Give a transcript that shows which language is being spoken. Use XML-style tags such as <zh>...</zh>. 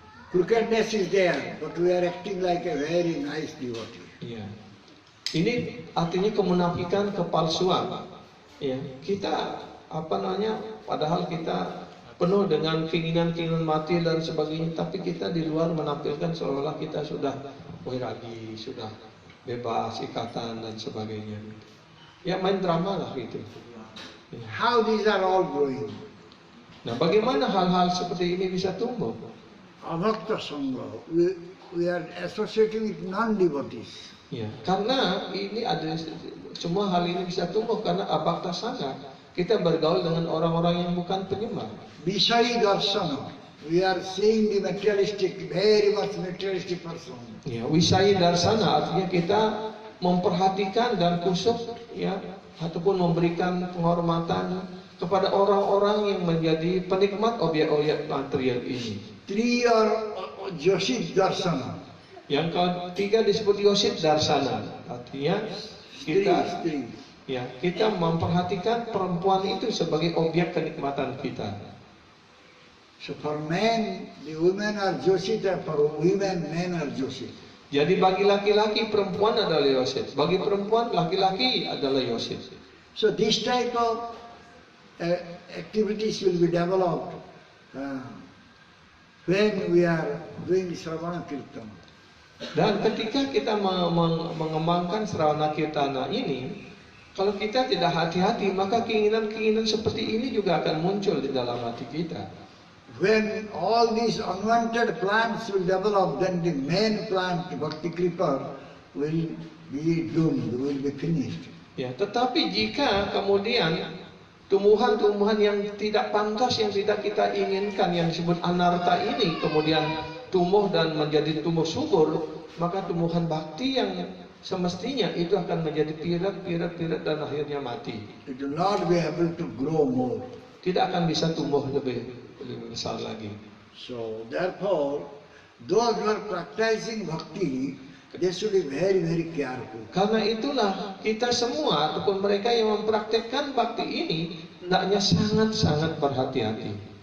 <en>Crookedness is there, but we are acting like a very nice devotee.</en> <id>Ya. Ini artinya kemunafikan, kepalsuan. Ya, kita padahal kita penuh dengan keinginan-keinginan mati dan sebagainya, tapi kita di luar menampilkan seolah-olah kita sudah wairagi, sudah bebas ikatan dan sebagainya. Ya, main drama lah gitu. Ya.</id> <en>How these are all growing?</en> <id>Nah, bagaimana hal-hal seperti ini bisa tumbuh?</id> <sa>Abhakta Sangha.</sa> <en>We are associating with non-devotees.</en> <id>Ya, karena ini ada semua hal ini bisa tumbuh karena abhakta sangha. Kita bergaul dengan orang-orang yang bukan penyembah.</id> <sa>Vishayi Darsana.</sa> <en>We are seeing the materialistic, very much materialistic person.</en> <id>Ya, wisai darsana artinya kita memperhatikan dan kusuk ya ataupun memberikan penghormatan kepada orang-orang yang menjadi penikmat objek-objek material ini.</id> <en>Three are Yoshit Darsana.</en> <id>Yang ketiga disebut Yoshit darsana, artinya kita kita memperhatikan perempuan itu sebagai objek kenikmatan kita.</id> <en>So for men, the women are Yoshit, and for women, men are Yoshit.</en> <id>Jadi bagi laki-laki perempuan adalah Yoshit, bagi perempuan laki-laki adalah Yoshit.</id> <en>So this type of activities will be developed when we are doing Sravana Kirtan.</en> <id>Dan ketika kita mengembangkan Sravana Kirtana ini, kalau kita tidak hati-hati, maka keinginan-keinginan seperti ini juga akan muncul di dalam hati kita.</id> <en>When all these unwanted plants will develop, then the main plant, Bhakti Kripa, will be doomed, will be finished.</en> <id>Ya, tetapi jika kemudian tumbuhan-tumbuhan yang tidak pantas, yang tidak kita inginkan, yang disebut anarta ini kemudian tumbuh dan menjadi tumbuh subur, maka tumbuhan bakti yang semestinya itu akan menjadi pirat dan akhirnya mati.</id> <en>It will not be able to grow more.</en> <id>Tidak akan bisa tumbuh lebih besar lagi.</id> <en>So therefore, those who are practicing bhakti, they should be very, very careful.</en> <id>Karena itulah kita semua ataupun mereka yang mempraktekkan bakti ini hendaknya sangat-sangat berhati-hati.</id>